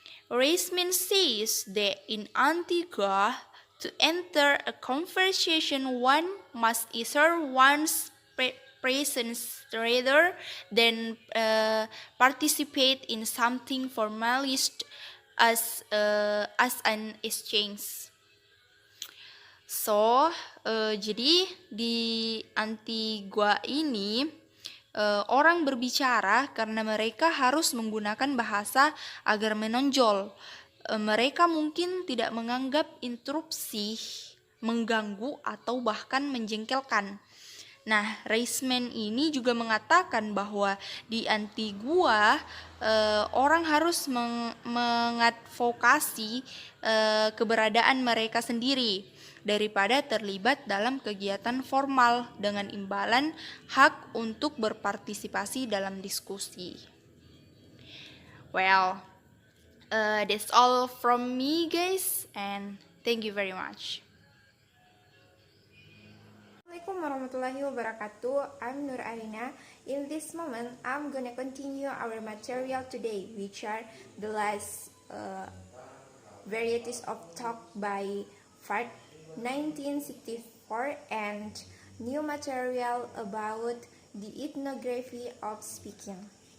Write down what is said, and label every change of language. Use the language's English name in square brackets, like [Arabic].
[English] Raceman says that in Antigua, to enter a conversation, one must assert one's presence rather than participate in something formalized as an exchange. [Indonesian] So, jadi di Antigua ini orang berbicara karena mereka harus menggunakan bahasa agar menonjol. Mereka mungkin tidak menganggap interupsi mengganggu atau bahkan menjengkelkan. Nah, Raceman ini juga mengatakan bahwa di Antigua orang harus mengadvokasi keberadaan mereka sendiri daripada terlibat dalam kegiatan formal dengan imbalan hak untuk berpartisipasi dalam diskusi. [English] Well, that's all from me, guys, and thank you very much. [Arabic] Assalamualaikum warahmatullahi wabarakatuh. [English] I'm Nur Arina. In this moment, I'm gonna continue our material today, which are the last varieties of talk by Fart 1964 and new material about the ethnography of speaking.